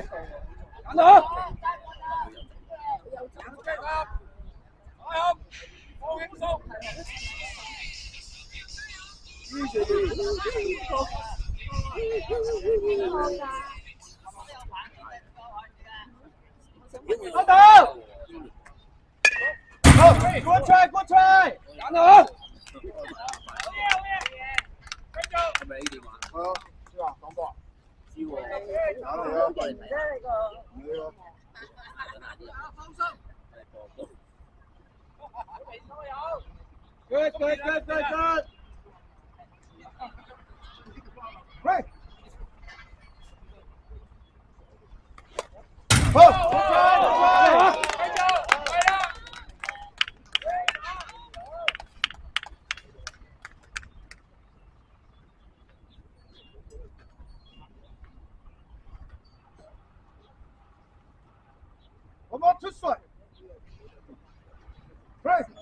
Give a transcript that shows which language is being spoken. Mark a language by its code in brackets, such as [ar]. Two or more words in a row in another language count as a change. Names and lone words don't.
[yue] 揀到！放輕鬆。阿豆，好 ， [en] good try， [yue] 揀到！係咪呢電話？係啊，知啊，講波。知喎。打嚟啊！勁啫你個。唔理喎。Good. Right. 好，我们出水。Right.